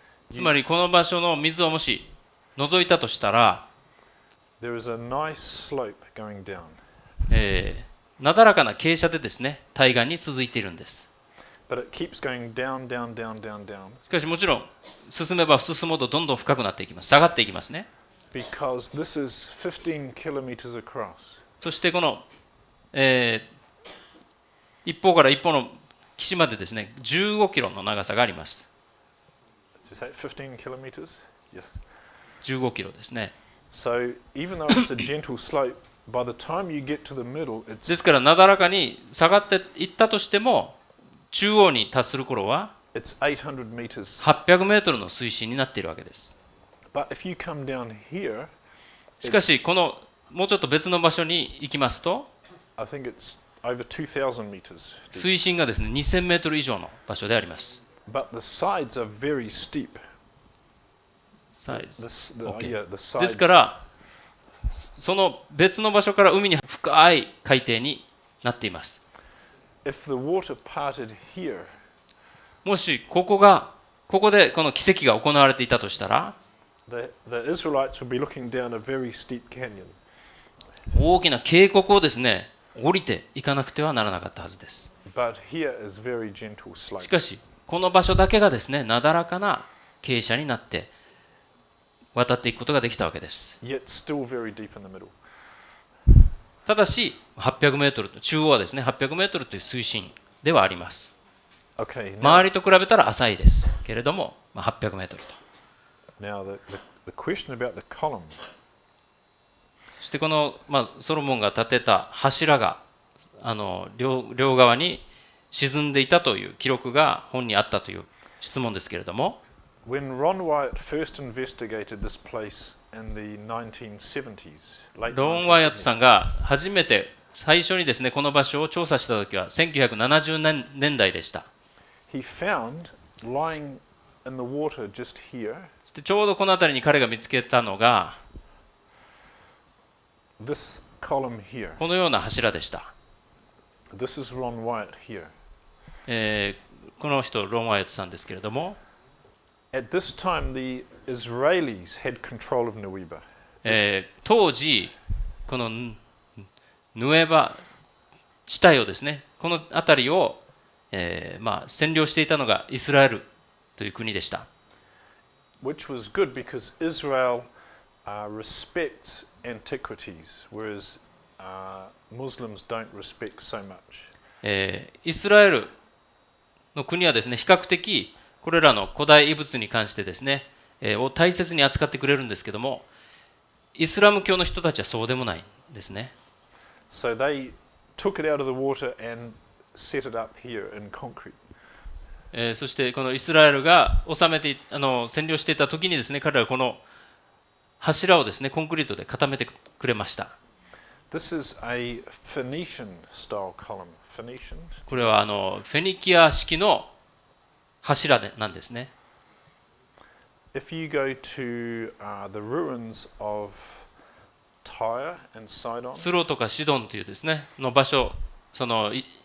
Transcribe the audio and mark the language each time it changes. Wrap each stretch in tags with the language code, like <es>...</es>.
<ja>つまりこの場所の水をもし除いたとしたら、</ja> <en>there is a nice slope going down.</en> <ja>なだらかな傾斜でですね、対岸に続いているんです。</ja> <en>But it keeps going down, down, down, down, down.</en> <ja>しかしもちろん進めば進むほどどんどん深くなっていきます。下がっていきますね。</ja> <en>Because this is 15 kilometers across.</en> <ja>そしてこの、一方から一方の岸までですね、15キロの長さがあります。</ja> <en>Did you say 15 kilometers? Yes.</en> <ja>15キロですね。</ja> <en>So even though it's a gentle slope, by the time you get to the middle,</en> <ja>ですからなだらかに下がっていったとしても、中央に達する頃は</ja> <en>it's 800 meters.</en> <ja>800メートルの水深になっているわけです。</ja> <en>But if you come down here,</en> <ja>しかしこのもうちょっと別の場所に行きますと、</ja> <en>I think it's over 2,000 meters.</en> <ja>水深がですね、2000メートル以上の場所であります。</ja> <en>But the sides are very steep.</en> <ja>サイズ。</ja> <en>Yeah, the</en> <ja>です</ja> <en>sides.</en> <ja>からその別の場所から海に深い海底になっています。</ja> <en>If the water parted here,</en> <ja>もしここでこの奇跡が行われていたとしたら、</ja> <en>the Israelites would be looking down a very steep canyon.</en> <ja>大きな渓谷をですね、降りていかなくてはならなかったはずです。</ja> <en>But here is very gentle</en> <ja>し</ja> <en>slope.</en> <ja>かしこの場所だけがですね、なだらかな傾斜になって渡っていくことができたわけです。</ja> <en>Yet still very deep in the middle.</en> <ja>ただし800メートルと、中央はですね800メートルという水深ではあります。</ja> <en>Okay.</en> <ja>周りと比べたら浅いですけれども、800メートルと。</ja> <en>Now the question about the column.</en> <ja>そしてこの、ソロモンが建てた柱が両側に沈んでいたという記録が本にあったという質問ですけれども、</ja> <en>When Ron Wyatt first investigated this place in the 1970s, late</en> <ja>ロン・ワイアット</ja> <en>1970s,</en> <ja>さんが最初にですねこの場所を調査した時は1970年代でした。</ja> <en>he found lying in the water just here,</en> <ja>そしてちょうどこの辺りに彼が見つけたのが</ja> <en>this column here.</en> <ja>このような柱でした。</ja> <en>This is Ron Wyatt here.</en> <ja>この人ロン・ワイアットさんですけれども、</ja> <en>At this time, the Israelis had control of Nueva.</en> <ja>当時このヌエバ地帯をですね、この辺りを、占領していたのがイスラエルという国でした。</ja> <en>Which was good because Israel respects antiquities, whereas Muslims don't respect so much.</en> <ja>イスラエルの国はですね、比較的これらの古代遺物に関してですね、を大切に扱ってくれるんですけども、イスラム教の人たちはそうでもないんですね。</ja> <en>So they took it out of the water and set it up here in concrete.</en> <ja>そしてこのイスラエルが占領していた時にですね、彼らはこの柱をですね、コンクリートで固めてくれました。</ja> <en>This is a Phoenician style column. Phoenician?</en> <ja>これはフェニキア式の柱なんですね。</ja> <en>If you go to the ruins of Tyre and Sidon,</en> <ja>スロとかシドンというですねの場所、その遺</ja>